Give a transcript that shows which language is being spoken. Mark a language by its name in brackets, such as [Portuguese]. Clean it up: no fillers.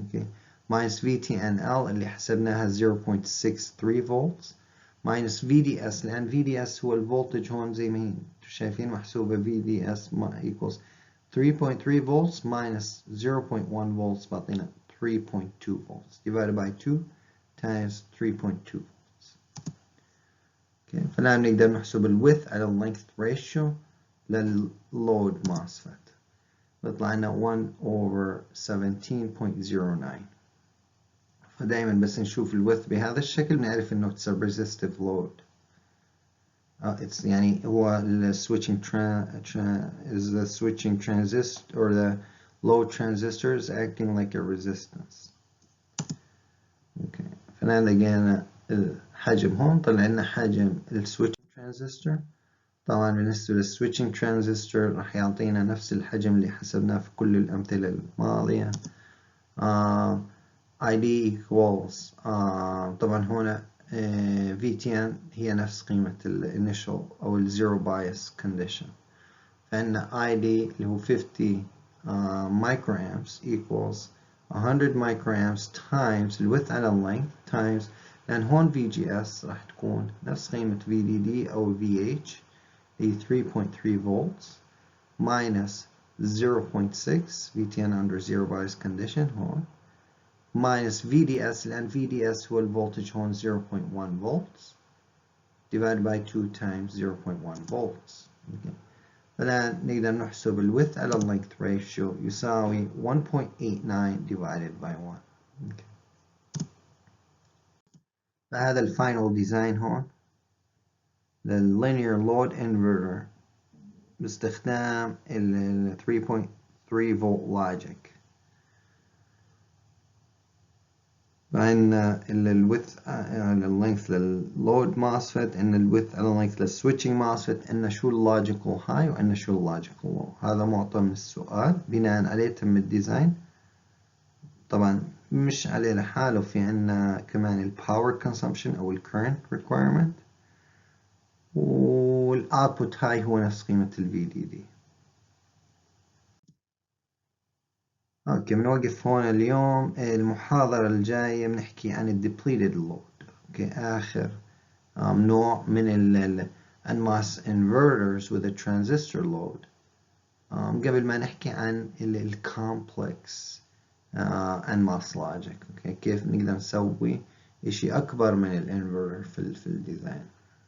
[Arabic] okay minus VTNL اللي حسبناها 0.63 volts minus VDS، لأن VDS هو الفولتج هون زي ما هي شايفين محسوبة. [English] VDS equals 3.3 volts minus 0.1 volts بعطينا 3.2 volts divided by 2 times 3.2 volts. okay. [Arabic] فالآن نقدر نحسب الويدث على length ratio للload MOSFET، بيطلع لنا 1/17.09. فدائما بس نشوف الويدث بهذا الشكل بنعرف انه [English] it's a resistive load. it's [Arabic] يعني هو ال [English] switching is the switching transistor or the load transistors acting like a resistance. okay. [Arabic] فالآن لقينا الحجم هون، طلع لنا حجم ال switching transistor. طبعا بالنسبة لل switching transistor راح يعطينا نفس الحجم اللي حسبناه في كل الأمثلة الماضية. ID equals طبعا هنا VTN هي نفس قيمة ال initial أو ال zero bias condition. فإن ID اللي هو 50 microamps equals 100 microamps times الويدث على length times، لأن هون VGS راح تكون نفس قيمة VDD أو VH هي 3.3 volts minus 0.6 VTN under zero bias condition هون minus VDS، لأن VDS هو الفولتج هون 0.1 volts divided by 2 times 0.1 volts. okay. فالآن نقدر نحسب الويدث على length ratio يساوي 1.89 divided by 1. okay. فهذا الفاينل ديزاين هون للlinear load inverter باستخدام ال 3.3 volt logic. فعندنا الويدث على اللينث لللود MOSFET، عندنا الويدث على اللينث للسويتشنج MOSFET، عندنا شو اللوجيكال هاي وعندنا شو اللوجيكال لو. هذا معطى من السؤال، بناء عليه تم الديزاين. طبعا مش عليه لحاله، في عنا كمان ال power consumption أو ال current requirement، والoutput هاي هو نفس قيمة ال VDD. اوكي بنوقف هون اليوم. المحاضرة الجاية بنحكي عن ال depleted load. اوكي آخر نوع من ال [English] NMOS inverters with a transistor load. [Arabic] قبل ما نحكي عن ال complex NMOS logic. اوكي كيف نقدر نسوي اشي اكبر من الانفرتر في الديزاين.